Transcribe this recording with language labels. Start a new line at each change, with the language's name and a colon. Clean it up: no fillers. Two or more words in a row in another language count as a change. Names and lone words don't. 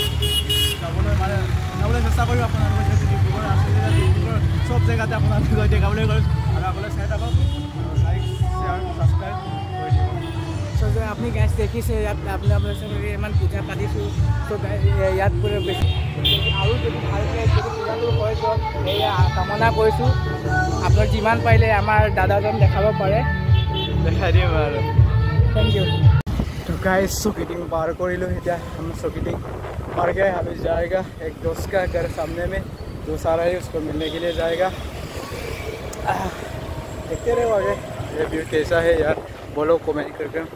Assamese: যাবলৈ মানে দেখাবলৈ চেষ্টা কৰিম আপোনালোকে। যিহেতু ডিব্ৰুগড় আছে ডিব্ৰুগড় চব জেগাতে আপোনালোকে গৈ দেখাবলৈ কৰিম আৰু আপোনালোকে চাই থাকক,
English: like share subscribe
Assamese: কৰি দিব। চ' যে আপুনি গাইজ দেখিছে ইয়াত আপোনালোকে ইমান পূজা পাতিছোঁ, চ' ইয়াত পুৰা বেছি আৰু যদি ভালকৈ যদি পূজাটো হৈ যাওক সেয়া কামনা কৰিছোঁ। আপোনাক যিমান পাৰিলে আমাৰ দাদাজন দেখাব পাৰে দেখাই দিম আৰু।
English: thank you.
Hindi: तो गाइस सोकेटिंग पार कर लो, हम सोकेटिंग पार गए। अभी जाएगा एक दोस्त का घर सामने में, जो सारा है उसको मिलने के लिए जाएगा। देखते रहो आगे ये व्यू कैसा है यार, बोलो कमेंट करके।